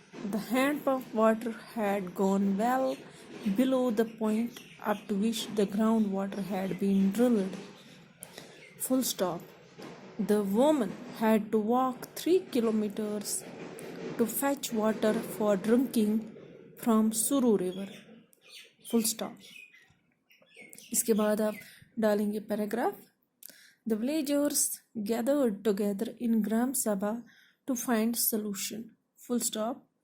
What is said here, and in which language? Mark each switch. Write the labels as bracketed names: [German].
[English] The hand pump water had gone well below the point up to which the groundwater had been drilled. Full stop. The woman had to walk 3 kilometers to fetch water for drinking from Suru river. Full stop. [Urdu] اس کے بعد آپ ڈالیں گے paragraph. [English] The villagers gathered together in Gram Sabha to find solution. Full stop.